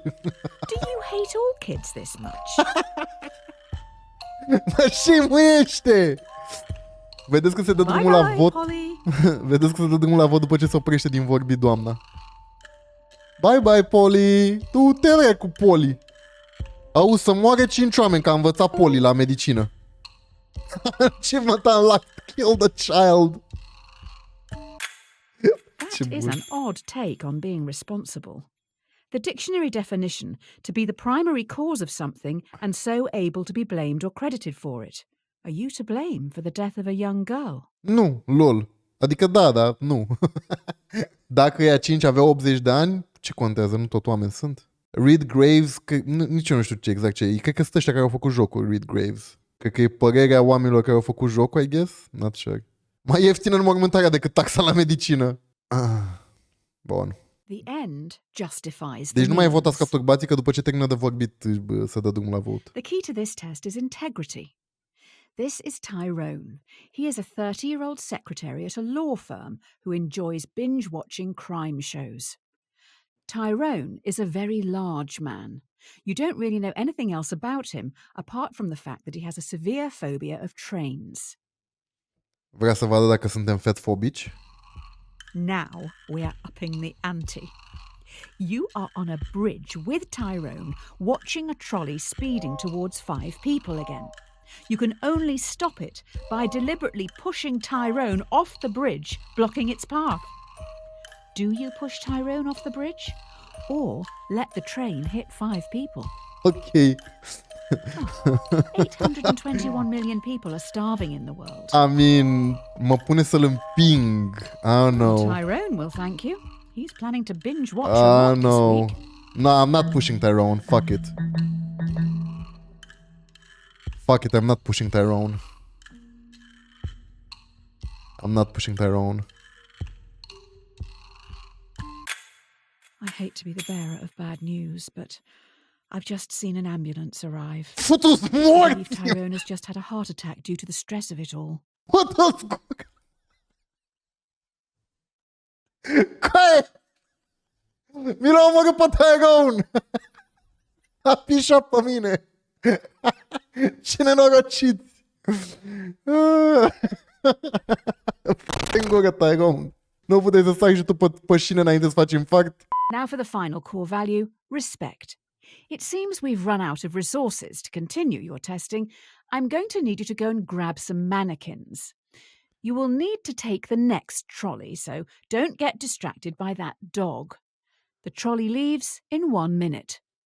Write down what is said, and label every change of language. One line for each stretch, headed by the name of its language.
English: Do you hate all kids this much?
Romanian: Mă shame-uiește! Vedeți că se dă drumul la vot. Polly. Vedeți că se dă drumul la vot după ce se oprește din vorbit doamna.
English: Bye bye, Polly!
Romanian: Tu te cu Polly! Auzi, să moare 5 oameni, că a învățat Polly la medicină. Ce mă t-am luat?
English: Kill the child! That is an odd take on being responsible. The dictionary definition: to be the primary cause of something and so able to be blamed or credited for it. Are you to blame for the death of a young girl?
Romanian: Nu, lol. Adică da, dar nu. Dacă ea 5 avea 80 de ani, ce contează? Nu tot oameni sunt. Reed Graves, că, nici eu nu știu ce exact ce e. Cred că sunt ăștia care au făcut jocul, Reed Graves. Cred că e părerea oamenilor care au făcut jocul,
English: I guess. Not sure.
Romanian: Mai ieftină înmormântarea decât taxa la medicină. Bun.
English: The end justifies the
Romanian: Deci nu mai
English: means.
Romanian: votați ca turbații, că după ce termină de vorbit să dă drumul la vot.
English: The key to this test is integrity. This is Tyrone. He is a 30-year-old secretary at a law firm who enjoys binge-watching crime shows. Tyrone is a very large man. You don't really know anything else about him apart from the fact that he has a severe phobia of trains.
Romanian: Vrea să vadă dacă suntem fatfobici?
English: Now we're upping the ante. You are on a bridge with Tyrone, watching a trolley speeding towards 5 people again. You can only stop it by deliberately pushing Tyrone off the bridge, blocking its path. Do you push Tyrone off the bridge? Or let the train hit 5 people? Ok. 821 million people are starving in the world. I mean,
Romanian: mă pune să-l împing.
English: I don't know. Tyrone will thank you. He's planning to binge watch a lot this No. week. No, I'm not pushing Tyrone. Fuck it. Fuck it, I'm not pushing Tyrone. I'm not pushing Tyrone. I hate to be the bearer of bad news, but I've just seen an ambulance arrive.
Romanian: Futu-s
English: I believe
Romanian: morți!
English: Tyrone has just had a heart attack due to the stress of it all. What the fuck?
Romanian: Care? Mi l-a omorât pe Tyrone! A pișat pe mine! Ce nenorociți! În gură, Tyrone! Nu puteai să stai și tu pe șine înainte să faci infarct?
English: Now for the final core value, respect. It seems we've run out of resources to continue your testing. I'm going to need you to go and grab some mannequins. You will need to take the next trolley, so don't get distracted by that dog. The trolley leaves in 1 minute.